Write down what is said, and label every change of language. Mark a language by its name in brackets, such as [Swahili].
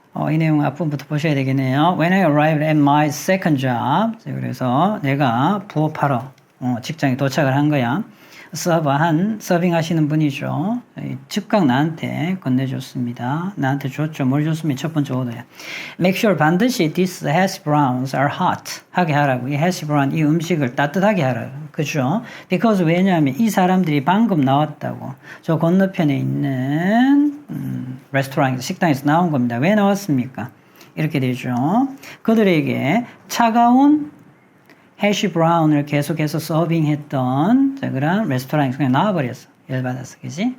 [Korean] 이 내용 앞부분부터 보셔야 되겠네요. [English] When I arrived at my second job. [Korean] 그래서 내가 부업하러 직장에 도착을 한 거야. 서빙 하시는 분이죠. 즉각 나한테 건네줬습니다. 나한테 줬죠. 뭘 줬으면 첫 번째 오더야. [English] Make sure [Korean] 반드시 [English] these hash browns are hot [Korean] 하게 하라고. 이 hash brown 이 음식을 따뜻하게 하라고. 그죠? [English] Because [Korean] 왜냐하면 이 사람들이 방금 나왔다고. 저 건너편에 있는 레스토랑에서 식당에서 나온 겁니다. 왜 나왔습니까? 이렇게 되죠. 그들에게 차가운 해시 브라운을 계속해서 서빙했던 그런 레스토랑에서 그냥 나와버렸어. 열받아서, 그지?